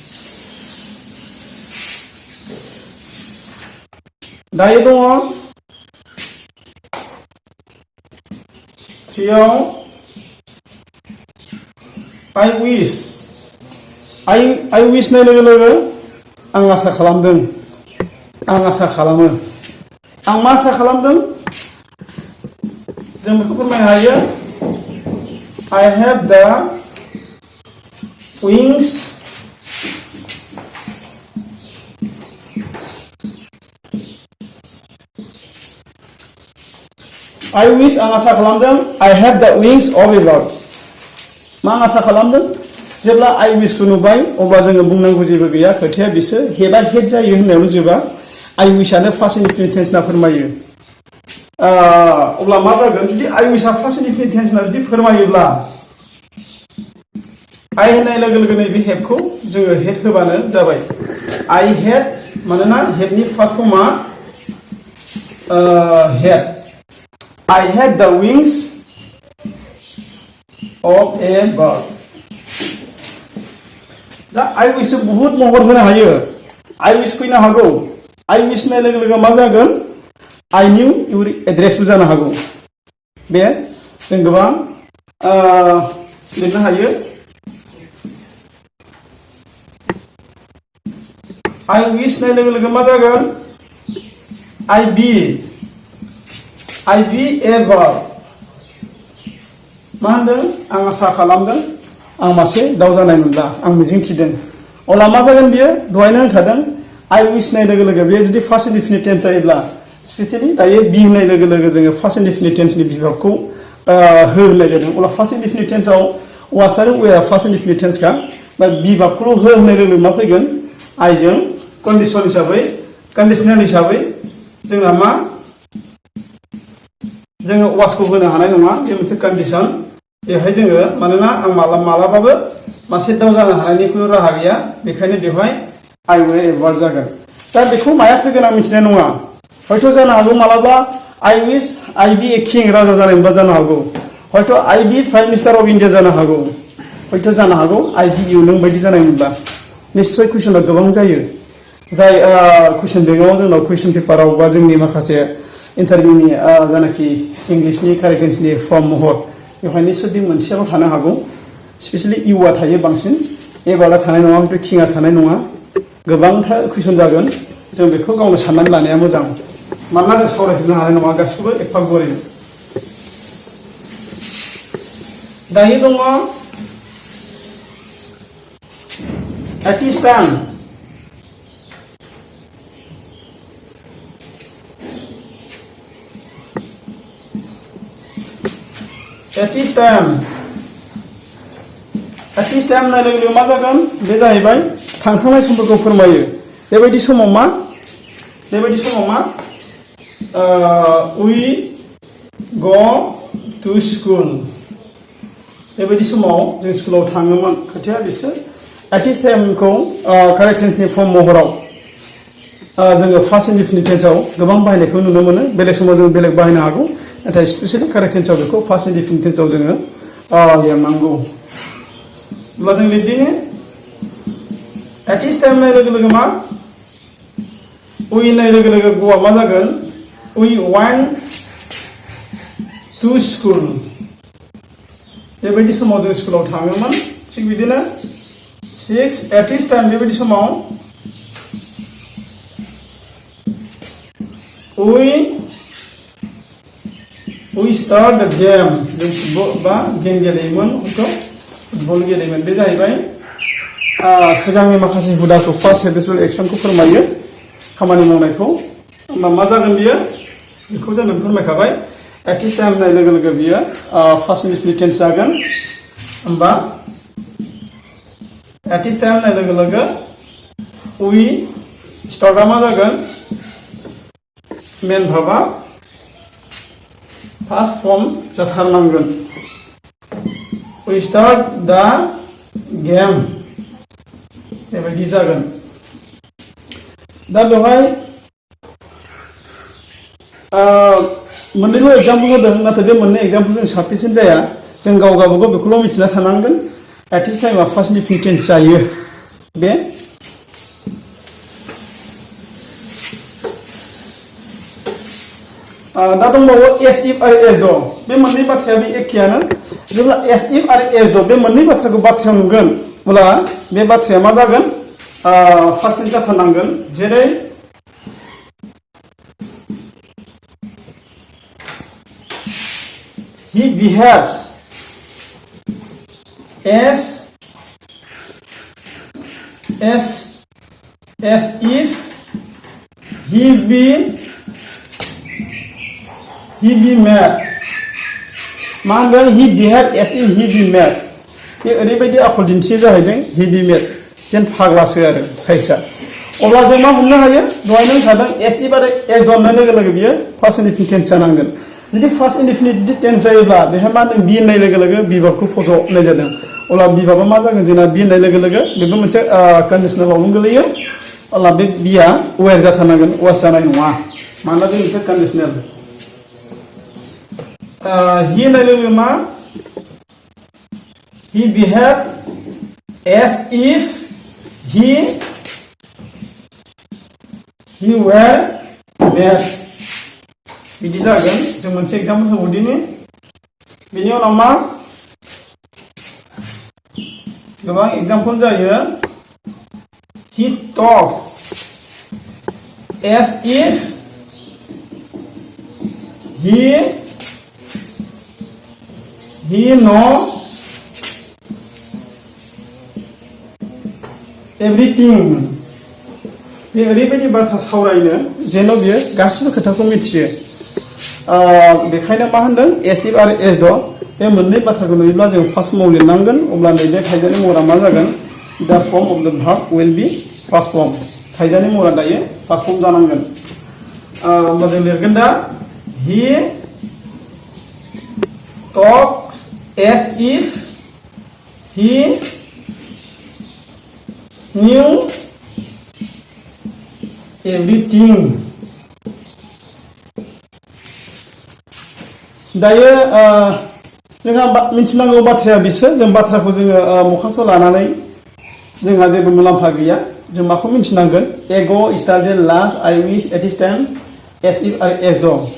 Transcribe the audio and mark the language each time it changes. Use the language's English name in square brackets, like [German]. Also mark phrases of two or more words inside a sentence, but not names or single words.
[Bodo] दायो दङ 3आव [English] I wish [Bodo] नाय लोगो लोगो आं आसा खालामदों आं आसा खालामो आं मा आसा खालामदों जों बेखौ फोरमायनो हायो [English] I have the wings I wish [Bodo] आं आसा खालामदों [English] I have the wings of a bird [Bodo] मा आसा खालामदों जेब्ला [English] I [Bodo] wish खौ नुबाय अब्ला जोङो बुंनांगौ जेबो गैया खोथाया बिसो हेबा हेड जायो होननायावनो जोबा [English] I wish [Bodo] आनो [English] past indefinite tense [Bodo] ना फोरमायो अब्ला मा जागोन जुदि [English] I wish [Bodo] आ [English] past indefinite tense [Bodo] ना जुदि फोरमायोब्ला I होननाय लोगो लोगो नैबे हेडखौ जोङो हेड होबानो जाबाय [English] I had [Bodo] मानोना हेडनि [English] past form [Bodo] हेड [English] I had the wings of a bird [Bodo] दा [English] I wish [Bodo] बहुत महर होनो हायो [English] I wish [Bodo] फैनो हागौ [English] I wish [Bodo] नाय लोगो लोगो मा जागोन [English] I knew your addressबो [Bodo] जानो हागौ बे जों गोबां लिरनो हायो [English] I wish [Bodo] नाय लोगो लोगो मा जागोन [English] I be a bird [Bodo] मा होनदों आं आसा खालामदों आं मासे दाउ जानाय मोनब्ला आं मिजिं थिदों अब्ला मा जागोन बियो दहायनो होनखादों [English] I wish [Bodo] नाय लोगो लोगो बेयो जुदि [English] past indefinite tense [Bodo] जायोब्ला स्पेसियली दायो बी होननाय लोगो लोगो जोङो [English] past indefinite tense [Bodo] बिभागखौ होनाय जादों अब्ला [English] past indefinite tense [Bodo] वास आरो वेआ [English] past indefinite tense [Bodo] बा बिभागखौल' होनाय लोगो मा फैगोन आइजों कन्डिसन हिसाबै कन्डिशनेल हिसाबै जोंना मा जोङो वासखौ होनो हानाय नङा बे मोनसे कन्डिसन बेवहाय जोङो मानोना आं मालाबाबो मासे दाउ जानो हानायनि खुनु राहा गैया बेखायनो बेवहाय [English] I were a bird [Bodo] जागोन दा बेखौ माया फैगोन आं मिथिनाय नङा हयथ' जानो हागौ मालाबा [English] I wish I be a king [Bodo] राजा जानाय मोनबा जानो हागौ हयथ' [English] I be prime minister of [Bodo] इन्डिया जानो हागौ हयथ' जानो हागौ [English] I be you [Bodo] नों बायदि जानाय मोनबा निश्चय कुइसना गोबां जायो जाय कुइसन बेंकआव जोंनाव [English] question paper [Bodo] बा जोंनि माखासे इन्टारभिउनि जानाखि इंलिशनि [English] correct tense [Bodo] फर्म महर बेवहाय निश्चय बे मोनसेयाल' थानो हागौ स्पेसियली इउआ थायो बांसिन एबारआ थानाय नङा हयथ' किंआ थानाय नङा गोबांथार कुइसन जागोन जों बेखौ गावनो साननानै लानाया मोजां मानोना जों सावरायजोबनो हानाय नङा गासिखौबो एफा गुवारै दायो दङ [English] at this time at this time [Bodo] होननाय लोगो लोगो मा जागोन बे जाहैबाय थांखांनाय समफोरखौ फोरमायो बेबायदि समाव मा [English] we go to [Bodo] school बेबायदि समाव जों स्कुलाव थाङोमोन खोथाया बिसोर [English] at this time [Bodo] खौ [English] correct tense [Bodo] नि फर्म महराव जोङो [English] past indefinite tense [Bodo] गोबां बाहायनायखौ नुनो मोनो बेलेग समाव जों बेलेग बाहायनो हागौ नाथाय स्पेसियली [English] correct tense [Bodo] बेखौ [English] past indefinite tense [Bodo] जोङो लिरनांगौ होमब्ला जों लिरदिनि [English] at this time [Bodo] होननाय लोगो लोगो मा we होननाय लोगो लोगो ग'आ मा जागोन [English] we went to school [Bodo] बेबायदि समाव जों स्कुलाव थाङोमोन थिग बिदिनो 6 [English] at this time [Bodo] बेबायदि समाव [English] we start the game [Bodo] जों बा गेम गेलेयोमोन फुटबल गेलेयोमोन बे जाहैबाय सिगांनि माखासे हुदाखौ [English] past habitual action [Bodo] फोरमायो खामानि मावनायखौ होमबा मा जागोन बियो बेखौ जों फोरमायखाबाय [English] at this time [Bodo] होननाय लोगो लोगो बियो [English] past indefinite tense [Bodo] जागोन होमबा [English] at this time [Bodo] होननाय लोगो लोगो [English] we start [Bodo] मा जागोन मेन भाबा [English] past form [Bodo] जाथारनांगोन [English] we start the game [Bodo] बेबायदि जागोन दा बेवहाय मोननैल' एग्जाम्पल होदों नाथाय बे मोननै एग्जाम्पलजों साफिसियेन्ट जाया जों गाव गावबागाव बेखौल' मिथिना थानांगोन [English] at this time past indefinite tense [Bodo] जायो बे दा दंबावो [English] as if [Bodo] आरो [English] as though [Bodo] बे मोननै बाथ्राया बे एखेयानो जेब्ला [English] as if [Bodo] आरो [English] as though [Bodo] बे मोननै बाथ्राखौ बाथ्रायाव नुगोन अब्ला बे बाथ्राया मा जागोन [English] past tense [Bodo] जाथारनांगोन जेरै [English] he behaves as if he be mad [Bodo] मा होनगोन [English] he behave as if he be mad [Bodo] बे ओरैबायदि आखल दिन्थियो जाहैदों [English] he be mad [Bodo] जेन फाग्लासो आरो साइसआ अब्ला जों मा हमनो हायो दहाय नों थादों [English] as if [Bodo] आरो [English] as though [Bodo] होननाय लोगो लोगो बियो [English] past indefinite tense [Bodo] जानांगोन जुदि [English] past indefinite tense [Bodo] जायोब्ला बेहाय मा होनदों बी होननाय लोगो लोगो बिभाबखौ फज'नाय जादों अब्ला बिभाबा मा जागोन जोंना बी होननाय लोगो लोगो बेबो मोनसे कन्डिशनेलावनो गोलैयो अब्ला बे बिया वेर जाथारनांगोन वास जानाय नङा मानोना बे मोनसे कन्डिशनेल he होननाय लोगो मा [English] he behave as if he were mad [Bodo] बिदि जागोन जों मोनसे एग्जाम्पल होबावदिनि बेनि उनाव मा गोबां एग्जाम्पल जायो [English] he talks as if he know everything [Bodo] बे ओरैबायदि बाथ्रा सावरायनो जेन' बियो गासिबो खोथाखौ मिथियो बेखायनो मा होनदों [English] as if [Bodo] आरो [English] as though [Bodo] बे मोननै बाथ्राखौ नुयोब्ला जों [English] past form [Bodo] लिरनांगोन अब्ला नैबे थाइजानि महरा मा जागोन [English] the form of the verb will be past form [Bodo] थाइजानि महरा दायो [English] past form [Bodo] जानांगोन होमबा जों लिरगोन दा he [English] talks as if he knew everything [Bodo] दायो जोंहा मिथिनांगौ बाथ्राया बिसोर जों बाथ्राखौ जोङो मखासआव लानानै जोंहा जेबो मुलाम्फा गैया जों माखौ मिथिनांगोन [English] ago started last I wish at this time as if [Bodo] आरो [English] as though